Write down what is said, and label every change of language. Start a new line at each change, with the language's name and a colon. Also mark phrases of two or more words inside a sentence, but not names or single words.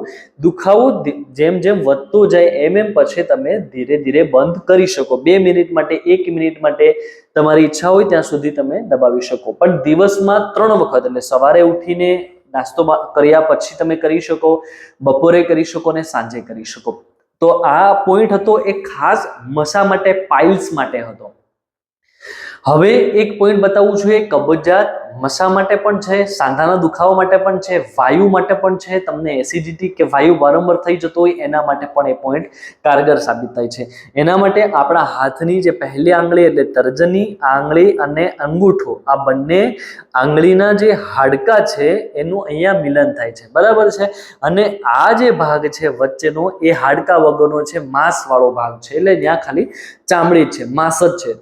Gujarati: દુખાવો જેમ જેમ વધતો જાય એમ એમ પછી તમે ધીરે ધીરે બંધ કરી શકો। 2 મિનિટ માટે, 1 મિનિટ માટે તમારી ઇચ્છા હોય ત્યાં સુધી તમે દબાવી શકો। પણ દિવસમાં 3 વખત એટલે સવારે ઉઠીને નાસ્તો કર્યા પછી તમે કરી શકો, બપોરે કરી શકો ને સાંજે કરી શકો। તો આ પૉઇન્ટ હતો એક ખાસ મસા માટે, પાઇલ્સ માટે હતો। હવે એક પૉઇન્ટ બતાવું છું એ કબજિયાત મસા માટે પણ છે, સાંધાના દુખાવા માટે પણ છે, વાયુ માટે પણ છે, તમને એસિડિટી કે વાયુ વારંવાર થઈ જતો હોય એના માટે પણ એ પૉઇન્ટ કારગર સાબિત થાય છે। એના માટે આપણા હાથની જે પહેલી आंगળી એટલે તર્જની આંગળી અને અંગૂઠો आ બંને આંગળીના જે હાડકા છે એનું અહીંયા મિલન થાય છે, બરાબર છે। અને આ જે ભાગ છે વચ્ચેનો એ હાડકા વગરનો છે, માંસવાળો ભાગ છે, એટલે ત્યાં ખાલી ચામડી છે, માંસ જ છે।